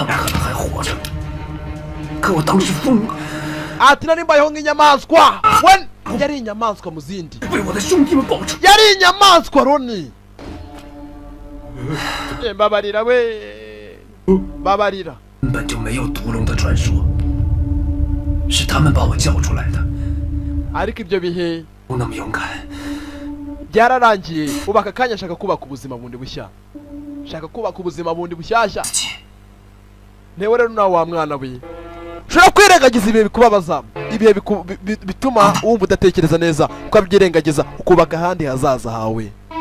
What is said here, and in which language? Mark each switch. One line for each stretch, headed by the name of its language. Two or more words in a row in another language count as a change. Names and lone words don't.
Kinyarwanda: ati nari mbayeho nk'inyamaswa we yari inyamaswa mu zindi yari inyamaswa Ronnie mbabarira we babarira
Chinese: 根本就没有毒龙的传说，是他们把我叫出来的。
Kinyarwanda: ariko ibyo bihe
Chinese: 不那么勇敢，
Kinyarwanda: byararangiye ubu aka kanya nshaka kubaka ubuzima bundi bushya nshaka kubaka ubuzima bundi bushyashya ntewe rero nawe wa mwana we ushobora kwirengagiza ibihe bikubabaza ibihe bituma wumva udatekereza neza ukabyirengagiza ukubaka ahandi hazaza hawe